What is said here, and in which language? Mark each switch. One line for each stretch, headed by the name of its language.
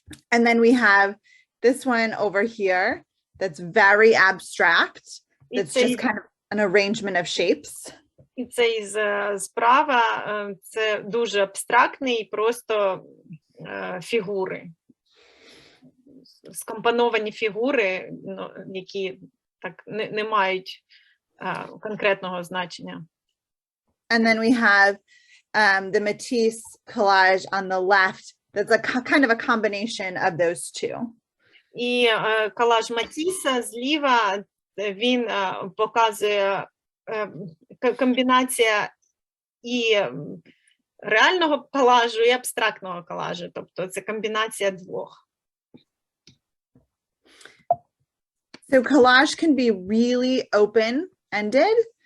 English: And then we have this one over here that's very abstract. That's just kind of an arrangement of shapes.
Ukrainian: І цей справа, це дуже абстрактний, просто фігури. Скомпоновані фігури, які так не мають конкретного значення.
English: And then we have the Matisse collage on the left. That's a kind of a combination of those two.
Ukrainian: І колаж Матіса зліва, він показує комбінація і реального колажу, і абстрактного колажу. Тобто це комбінація двох.
English: So collage can be really open-ended.